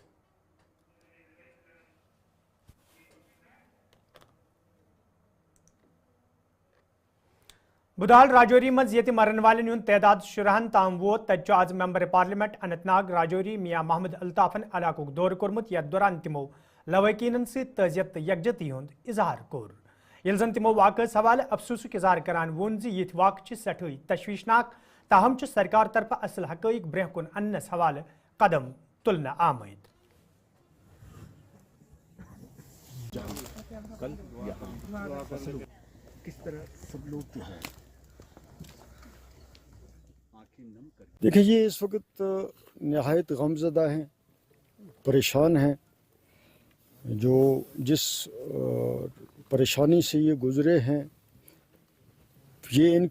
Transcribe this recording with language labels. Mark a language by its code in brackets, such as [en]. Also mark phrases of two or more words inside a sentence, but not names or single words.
[ks] بدال راجوری مز یت مرن والن ہند تعداد 16 تام ووت تتہ آز [en] member parliament [ks] اننت ناگ راجوری میاں محمد الطافن علاقہ دور کورمت یتھ دوران تمو لواحقین ست تعزیت تو یکجہتی ہند اظہار کور یل زن تمو واقعس حوالہ افسوسک اظہار کران وون یہ واقع سٹھائی تشویشناک تاہم سرکار طرف اصل حقائق برہ کن انس حوالہ قدم تلنا آمد [ur] دیکھیں یہ اس وقت نہایت غمزدہ ہیں پریشان ہیں جو جس پریشانی سے یہ گزرے ہیں یہ ان